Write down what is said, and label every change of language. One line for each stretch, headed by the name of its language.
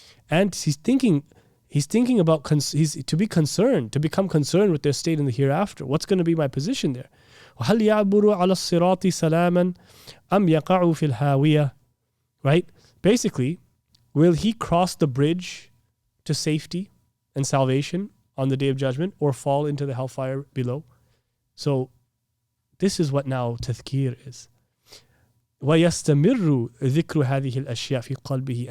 English: And he's thinking about to become concerned with their state in the hereafter. What's going to be my position there?
Arabic: وهل يعبر على الصراط سلاما أم يقع في الهاوية?
English: Right? Basically, will he cross the bridge to safety and salvation on the Day of Judgment, or fall into the hellfire below? So this is what now tadhkir is.
Arabic: وَيَسْتَمِرُّ ذِكْرُ هَذِهِ الْأَشْيَاء فِي قَلْبِهِ.